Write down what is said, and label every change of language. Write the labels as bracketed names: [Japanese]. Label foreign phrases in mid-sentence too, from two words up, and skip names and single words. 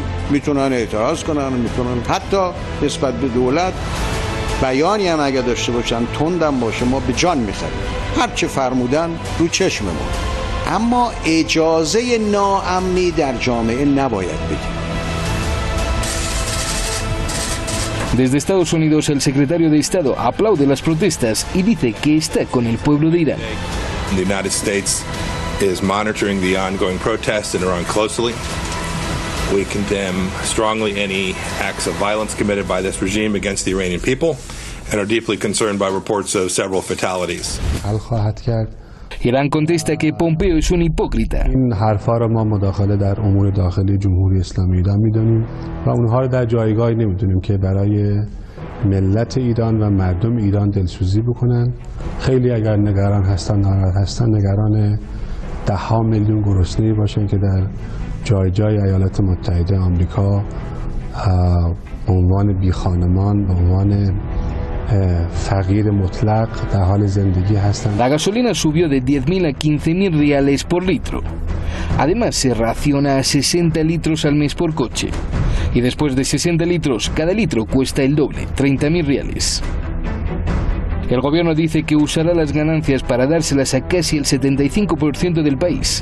[Persian] میتونن اعتراض کنن، میتونن حتی نسبت به دولت بیانی هم اگه داشته باشن تندم باشه ما به جان میخریم. هر چه فرمودن رو چشم ما. اما اجازه ناامنی در جامعه نباید بدیم. [Spanish] Desde Estados Unidos, el secretario de Estado aplaude las protestas y dice que está con el pueblo de Irán. [English] The United States is monitoring the ongoing protests in Iran closely. We condemn strongly any acts of violence committed by this regime against the Iranian people and are deeply concerned by reports of several fatalities. [Spanish] Irán contesta que Pompeo es un hipócrita. [Persian] این حرفا رو ما مداخله در امور داخلی جمهوری اسلامی ایران میدونیم و اونها رو در جایگاهی نمیدونیم که برای ملت ایران و مردم ایران دلسوزی بکنن. خیلی اگر نگران هستن، ناراحت هستن، نگران 10 میلیون گرسنه باشن که در جای جای ایالات متحده آمریکا به عنوان بی خانمان، به عنوان فقیر مطلق در حال زندگی هستند. [Spanish] La gasolina subió de 10.000 a 15.000 reales por litro. Además se raciona a 60 litros al mes por coche. Y después de 60 litros, cada litro cuesta el doble, 30.000 reales. El gobierno dice que usará las ganancias para dárselas a casi el 75% del país.